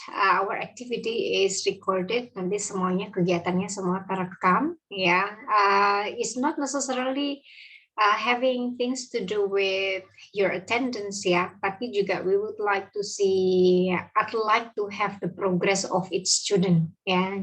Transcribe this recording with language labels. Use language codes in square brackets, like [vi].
[en] Our activity is recorded. [id] Nanti semuanya kegiatannya semua terekam. [en] Ya, it's not necessarily having things to do with your attendance ya, [id] tapi juga [en] we would like to see, I'd like to have the progress of each student ya.